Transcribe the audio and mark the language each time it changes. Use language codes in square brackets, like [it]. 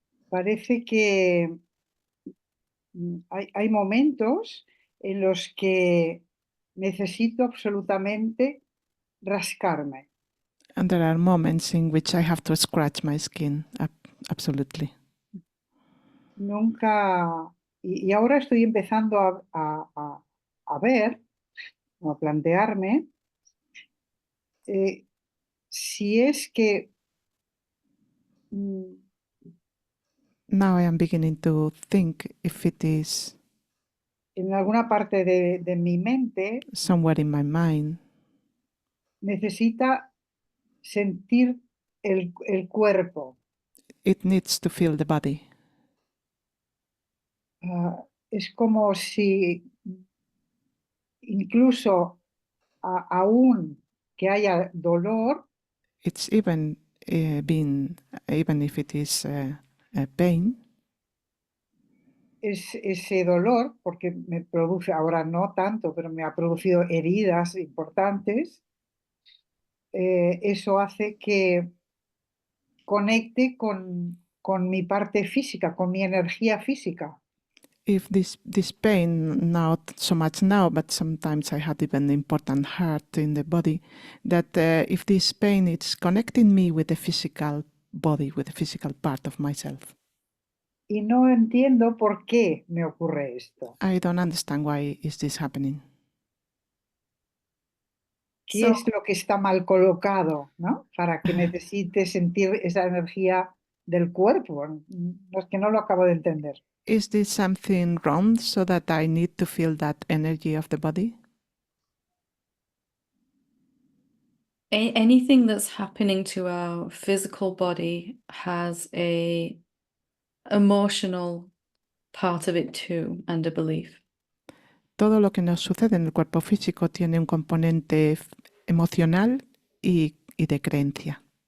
[es] parece que hay momentos en los que necesito absolutamente rascarme. [en] And there are moments in which I have to scratch my skin. Absolutely. [es] Nunca, y ahora estoy empezando a ver, o a plantearme, si es que [en] Now I am beginning to think if it is [es] en alguna parte de mi mente [en] somewhere in my mind [es] necesita sentir el cuerpo. [en] it needs to feel the body. [es] Es como si incluso aún que haya dolor, [en] It's even even if it is pain, [es] ese dolor, porque me produce, ahora no tanto, pero me ha producido heridas importantes, eso hace que conecte con mi parte física, con mi energía física. [en] if this pain, not so much now, but sometimes I had even important hurt in the body, that if this pain is connecting me with the physical body, with the physical part of myself. [es] Y no entiendo por qué me ocurre esto. [en] I don't understand why is this happening. [es] ¿Qué es lo que está mal colocado, ¿no? Para que necesite sentir esa energía del cuerpo. No, es que no lo acabo de entender. [en] Is this something wrong so that I need to feel that energy of the body? Anything that's happening to our physical body has a emotional part of it too, and a belief. [es] Todo lo que nos sucede en el cuerpo físico tiene un componente emocional y de creencia.